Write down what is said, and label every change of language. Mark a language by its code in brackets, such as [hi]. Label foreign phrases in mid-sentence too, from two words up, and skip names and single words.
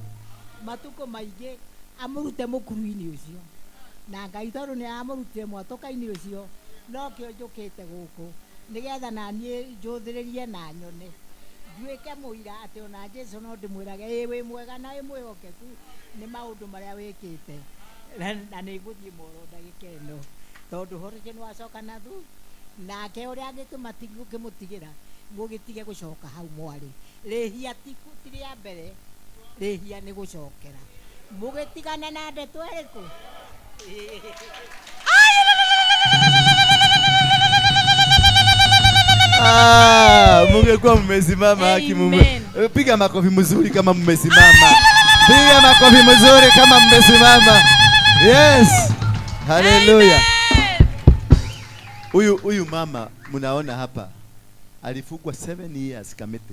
[ki] Matukũ maingĩ amũrute mũkuru-inĩ ũcio, na Ngai tondũ nĩ amũrutire mwatũka-inĩ ũcio, no kĩo njũkĩte gũkũ nĩgetha na niĩ njũthĩrĩrie na nyone nduĩke mũira atĩ ona Jesũ no ndĩmwĩrage ĩ wĩ mwega na wĩ mwĩhokeku nĩ maũndũ marĩa wĩkĩte, na nĩ ngũthiĩ Moro ndagĩka ĩno tondũ ũhoro nĩ wacoka na thu, nake ũrĩa angĩkĩmũtigĩra mũgĩtige gũcoka hau mwarĩ. Rĩhia ti rĩa mbere, rĩhia nĩ gũcokera. Mũgĩtigana na ndeto ĩrĩkũ? [sw] Mungekuwa mmesimama haki Mungu. Piga makofi mzuri kama mmesimama. Piga makofi mzuri kama mmesimama. [en] Yes. Hallelujah. [sw] Huyu mama mnaona hapa alifugwa 7 years Kamete.